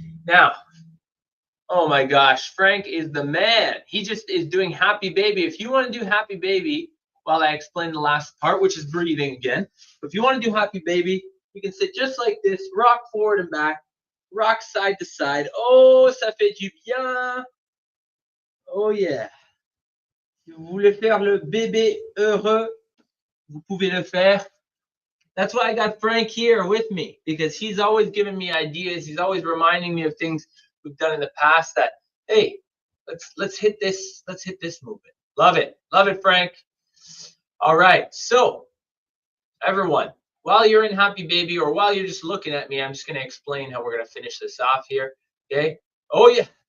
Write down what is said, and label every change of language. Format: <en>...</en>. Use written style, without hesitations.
<en>Now, oh my gosh, Frank is the man. He just is doing happy baby. If you want to do happy baby, while I explain the last part, which is breathing again, if you want to do happy baby, you can sit just like this, rock forward and back, rock side to side.</en> <fr>Oh, ça fait du bien.</fr> <en>Oh yeah.</en> <fr>Si vous voulez faire le bébé heureux, vous pouvez le faire.</fr> <en>That's why I got Frank here with me, because he's always giving me ideas. He's always reminding me of things we've done in the past that, hey, let's hit this movement. Love it, Frank. All right, so everyone, while you're in happy baby or while you're just looking at me, I'm just going to explain how we're going to finish this off here. Okay. Oh yeah.</en>